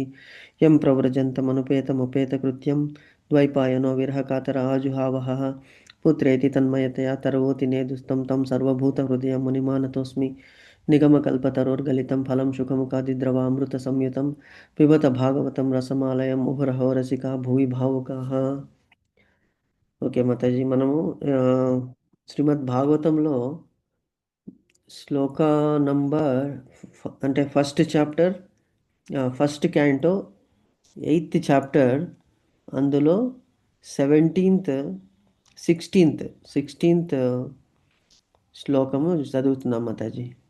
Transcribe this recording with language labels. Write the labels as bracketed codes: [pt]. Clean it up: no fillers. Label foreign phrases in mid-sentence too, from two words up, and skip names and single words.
[sa] यं प्रव्रजन्तमनुपेतमुपेतकृत्यं द्वैपायनो विरहकातर आजुहावहः पुत्रेति तन्मयतया तर्वोति नेदुस्तं तं सर्वभूतहृदयं मुनिमानतोऽस्मि. निगमकल्पतरोर्गलितं फलं शुकमुखादिद्रवामृतसंयुतं पिबत भागवतं रसमालयं मुहुरहो रसिका भुवि भावुकाः. [te] ఓకే మాతాజీ, మనము శ్రీమద్ భాగవతంలో శ్లోక నంబర్ అంటే [en] first chapter first canto 8th chapter [te] అందులో 17th 16th శ్లోకము చదువుతున్నాం మాతాజీ.